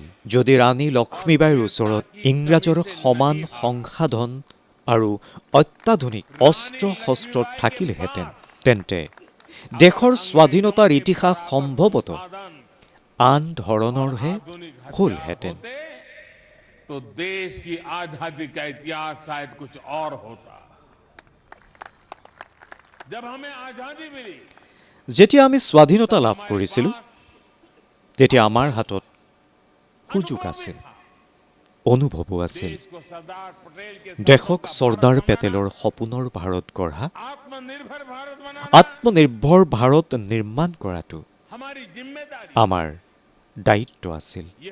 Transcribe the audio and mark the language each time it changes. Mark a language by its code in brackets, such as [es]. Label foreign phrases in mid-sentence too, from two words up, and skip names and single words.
[as] যদি ৰাণী লক্ষ্মীবাইৰ ওচৰত ইংৰাজৰ সমান সংসাধন আৰু অত্যাধুনিক অস্ত্ৰ শস্ত্ৰ থাকিলেহেঁতেন, তেন্তে দেশৰ স্বাধীনতাৰ ইতিহাস সম্ভৱতঃ আন ধৰণৰহে হ'লহেঁতেন। [hi] तो देश की आजादी का इतिहास शायद कुछ और होता। जब हमें आजादी मिली, [as] যেতিয়া আমি স্বাধীনতা লাভ কৰিছিলোঁ, তেতিয়া আমাৰ হাতত সুযোগ আছিল, অনুভৱো আছিল। দেশক চৰ্দাৰ পেটেলৰ সপোনৰ ভাৰত গঢ়া, আত্মনিৰ্ভৰ ভাৰত নিৰ্মাণ কৰাটো আমাৰ দায়িত্ব আছিল।